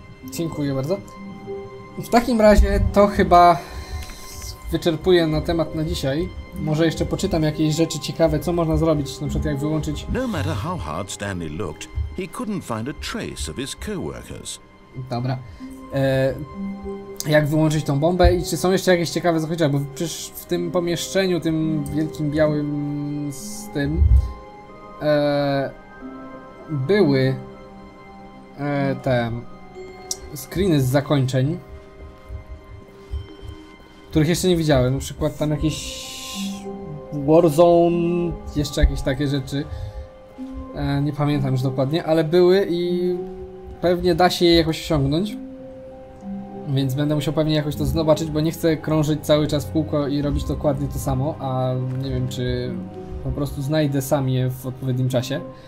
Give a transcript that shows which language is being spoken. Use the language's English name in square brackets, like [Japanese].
[Polish] Dziękuję bardzo. W takim razie to chyba wyczerpuję na temat na dzisiaj. Może jeszcze poczytam jakieś rzeczy ciekawe, co można zrobić, na przykład jak wyłączyć... [English] No matter how hard Stanley looked, he couldn't find a trace of his coworkers. [Polish] Dobra. Jak wyłączyć tą bombę i czy są jeszcze jakieś ciekawe zakończenia, bo przecież w tym pomieszczeniu, tym wielkim białym z tym były te screeny z zakończeń, których jeszcze nie widziałem, na przykład tam jakieś Warzone, jeszcze jakieś takie rzeczy, nie pamiętam już dokładnie, ale były i pewnie da się je jakoś osiągnąć, więc będę musiał pewnie jakoś to zobaczyć, bo nie chcę krążyć cały czas w kółko i robić dokładnie to samo, a nie wiem, czy po prostu znajdę sam je w odpowiednim czasie.